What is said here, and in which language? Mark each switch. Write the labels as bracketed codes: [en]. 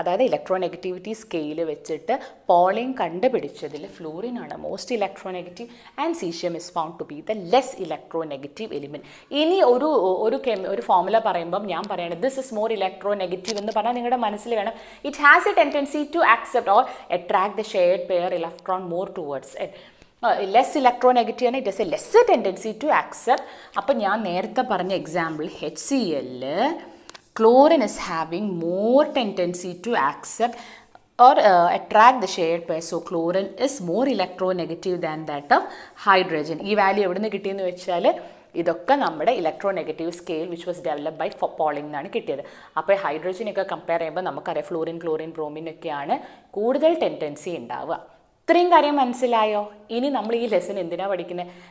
[ml] അതായത് electronegativity scale വെച്ചിട്ട് polling കണ്ടുപിടിച്ചതിൽ ഫ്ലൂറിനാണ് [en] Most electronegative and caesium is found to be the less electronegative element. [ml] ഇനി ഒരു formula പറയുമ്പം ഞാൻ പറയണത് [en] this is more electronegative [ml] എന്ന് പറഞ്ഞാൽ നിങ്ങളുടെ മനസ്സിൽ വേണം [en] It has a tendency to accept or attract the shared pair electron more towards less electronegative ആണ്. It has a less tendency to accept. [ml] അപ്പം ഞാൻ നേരത്തെ പറഞ്ഞ example [en] HCl, chlorine is having more tendency to accept or attract the shared pair. So chlorine is more electronegative than that of hydrogen. [ml] ഈ value എവിടെ നിന്ന് കിട്ടിയെന്ന് വെച്ചാൽ ഇതൊക്കെ നമ്മുടെ electronegative scale [en] which was developed by Pauling [ml] എന്നാണ് കിട്ടിയത്. അപ്പോൾ ഹൈഡ്രജനൊക്കെ കമ്പയർ ചെയ്യുമ്പോൾ നമുക്കറിയാം ഫ്ലൂറിൻ, ക്ലോറിൻ, ബ്രോമിനൊക്കെയാണ് കൂടുതൽ ടെൻഡൻസി ഉണ്ടാവുക. ഇത്രയും കാര്യം മനസ്സിലായോ? ഇനി നമ്മൾ ഈ ലെസൺ എന്തിനാണ് പഠിക്കുന്നത്?